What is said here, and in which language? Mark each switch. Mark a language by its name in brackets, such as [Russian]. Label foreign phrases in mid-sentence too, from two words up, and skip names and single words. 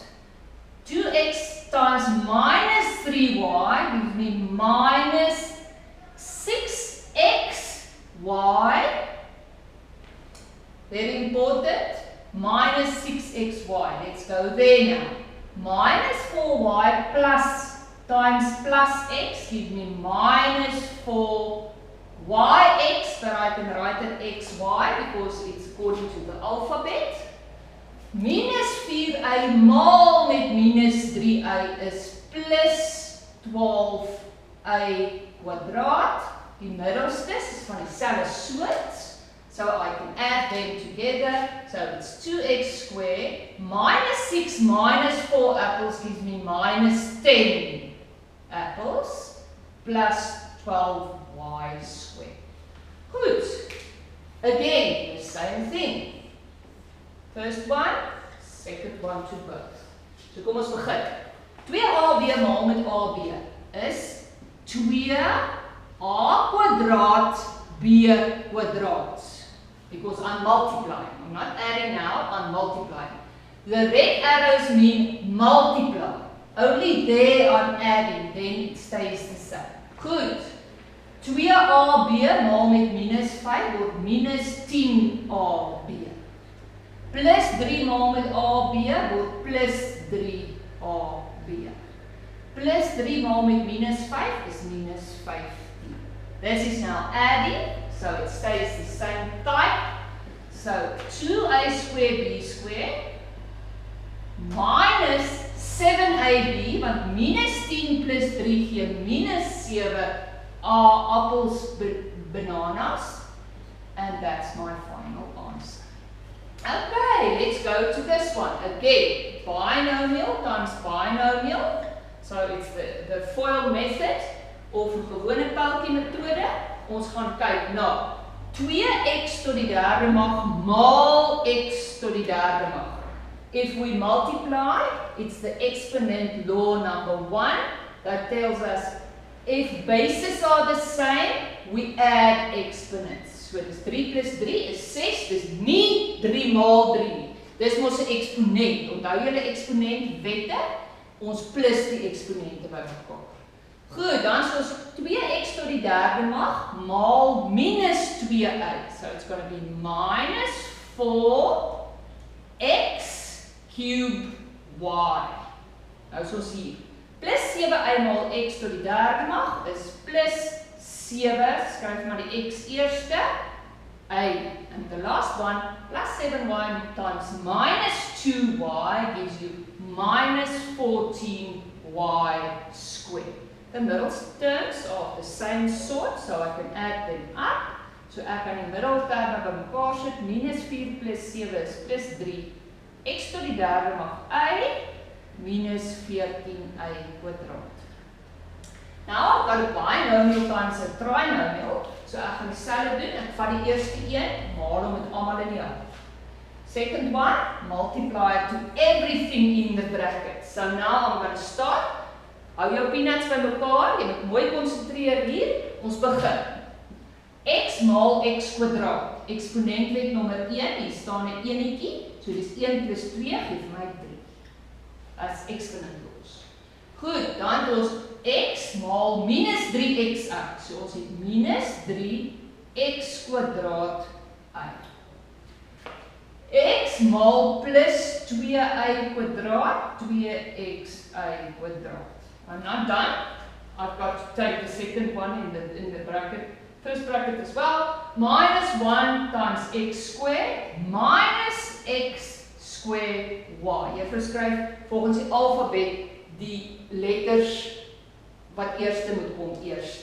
[English] 2x times minus 3y gives me minus 6xy. Very important. Minus 6xy. Let's go there now. Minus 4y plus times plus x gives me minus 4yx, but I can write it xy because it's according to the alphabet. [Afrikaans] Minus 4y maal met minus 3y is plus 12y kwadraat. Die middelstes is van dieselfde soort. [English] So I can add them together. So it's 2x squared minus 6 minus 4 apples gives me minus 10 apples plus 12y squared. Good. Again, the same thing. First one, second one to both. [Afrikaans] So kom ons begin. 2ab maal met ab is 2a kwadraat b kwadraat. [English] Because I'm multiplying. I'm not adding now, I'm multiplying. The red arrows mean multiply. Only there I'm adding, then it stays the same. Good. [Afrikaans] 2ab maal met minus 5 word minus 10ab. Plus 3 maal met ab word plus 3ab. Plus 3 maal met minus 5 is minus 15. [English] This is now adding, so it stays the same type. So 2a squared b squared minus 7ab, [Afrikaans] want minus 10 plus 3 gee [English] minus 7 apples, bananas, and that's my final answer. Okay, let's go to this one. Again, binomial times binomial. So it's the FOIL method of [Afrikaans] 'n gewone pyltjie metode. Ons gaan kyk na 2x tot die derde mag maal x tot die derde mag. [English] If we multiply, it's the exponent law number 1 that tells us if bases are the same, we add exponents. [Afrikaans] So dis 3 plus 3 is 6, dis nie 3 maal 3 nie. Dis mos 'n eksponent. Onthou julle eksponent wette, ons plus die eksponente bymekaar. Goed, dan is ons 2x tot die derde mag maal minus 2y. [English] So it's going to be minus 4x cubed y. [Afrikaans] Nou is ons hier. Plus 7y maal x tot die derde mag is plus 7, skryf maar die x eerste, y. [English] And the last one, plus 7y times minus 2y gives you minus 14y squared. The middle terms are the same sort, so I can add them up. [Afrikaans] So ek kan die middelterme bymekaar sit, minus 4 plus 7 is plus 3, x tot die derde mag y, minus 14y kwadraat. [English] Now, I've got a binomial times a trinomial, [Afrikaans] so ek gaan dieselfde doen, ek vat die eerste een, maal hom met almal in die hand. [English] Second one, multiply to everything in the bracket. So now I'm going to start. [Afrikaans] Hou jou peanuts by mekaar, jy moet mooi konsentreer hier. Ons begin. X maal x kwadraat. Eksponentwet nommer 1, hier staan 'n enetjie. So dis 1 plus 2 gee vir my 3. [English] As exponent laws. [Afrikaans] Goed, dan het ons x maal minus 3x uit. So ons het minus 3x kwadraat uit. X maal plus 2a kwadraat, 2xa kwadraat. [English] I'm not done. I've got to take the second one in the bracket, first bracket as well. Minus 1 times x squared minus x squared y. [Afrikaans] Juffrou skryf volgens die alfabet die letters wat eerste moet kom eerste.